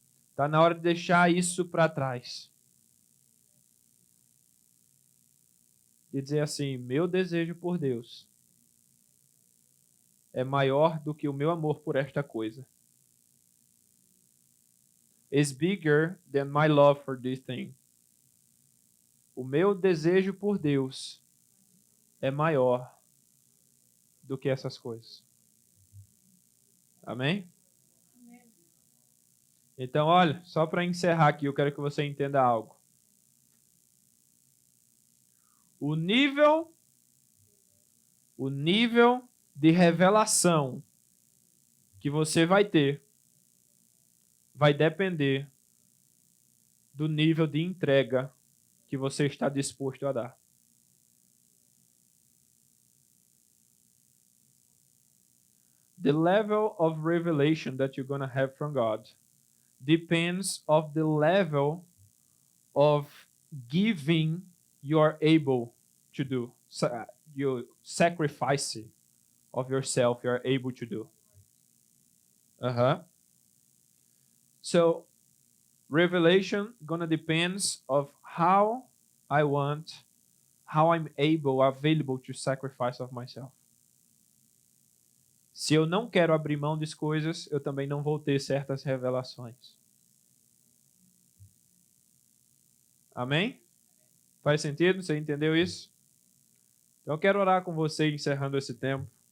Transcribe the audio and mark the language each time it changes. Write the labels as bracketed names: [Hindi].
[Portuguese] Está na hora de deixar isso para trás. E dizer assim, meu desejo por Deus é maior do que o meu amor por esta coisa. [English] Is bigger than my love for this thing. [Portuguese] O meu desejo por Deus é maior do que essas coisas. Amém? Então, olha, só para encerrar aqui, eu quero que você entenda algo. O nível de revelação que você vai ter vai depender do nível de entrega que você está disposto a dar. [English] The level of revelation that you're going to have from God depends of the level of giving you are able to do. Your sacrifice of yourself you are able to do. So revelation gonna depends of how I'm available to sacrifice of myself. [Portuguese] Se eu não quero abrir mão das coisas, eu também não vou ter certas revelações. Amém? Faz sentido? Você entendeu isso? Então eu quero orar com você encerrando esse tempo.